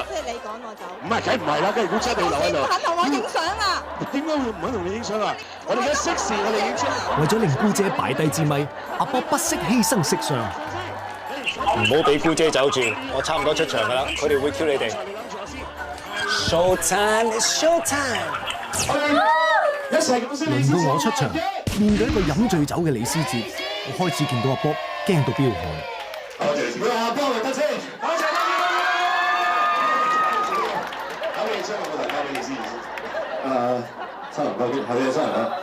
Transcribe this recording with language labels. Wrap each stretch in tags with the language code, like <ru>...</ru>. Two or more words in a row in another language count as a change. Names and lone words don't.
<yue>即係你趕我走。唔係，梗唔係啦，梗係姑姐你留喺度。唔肯同我影相啊！點解會唔肯同你影相啊？我哋而家適時，我哋影相。為咗令姑姐擺低支咪，阿 Bob 不惜犧牲色相。唔好俾姑姐走住，我差唔多出場㗎啦，佢哋會 Q 你哋。</yue> <en>Show time，show time。</en> <yue>輪到我出場，面對一個飲醉酒嘅李思捷，我開始見到阿 Bob 驚到飆汗。多謝阿 Bob 嚟得先，多謝。交俾你先，我交俾你先。新人交邊？係你新人啊？</yue>